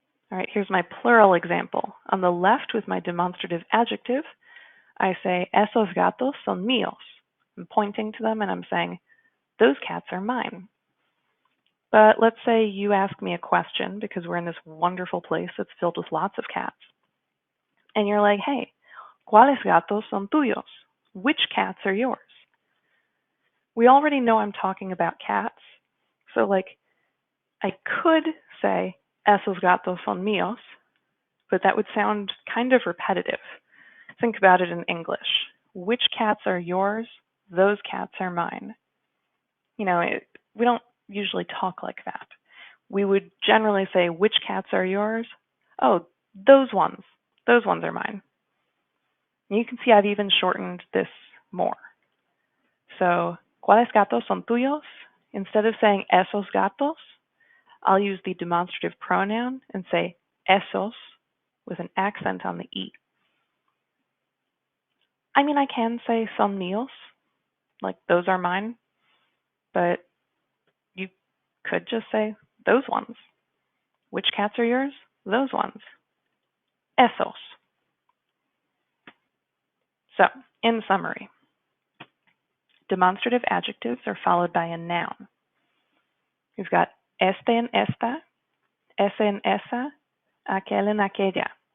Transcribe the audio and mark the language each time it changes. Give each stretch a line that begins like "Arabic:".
English: All right, here's my plural example. On the left with my demonstrative adjective, I say,
Spanish: esos gatos son míos.
English: I'm pointing to them and I'm saying, those cats are mine. But let's say you ask me a question because we're in this wonderful place that's filled with lots of cats. And you're like, hey,
Spanish: ¿cuáles gatos son tuyos?
English: Which cats are yours? We already know I'm talking about cats. So I could say,
Spanish: esos gatos son míos,
English: but that would sound kind of repetitive. Think about it in English. Which cats are yours? Those cats are mine. We don't usually talk like that. We would generally say, which cats are yours? Oh, those ones. Those ones are mine. And you can see I've even shortened this more.
Spanish: So, ¿cuáles gatos son tuyos?
English: Instead of saying esos gatos, I'll use the demonstrative pronoun and say esos with an accent on the E. I mean, I can say
Spanish: son míos,
English: like those are mine, but you could just say those ones. Which cats are yours? Those ones. Esos. So, in summary, demonstrative adjectives are followed by a noun. We've got
Spanish: este en esta, ese en esa, aquel en aquella.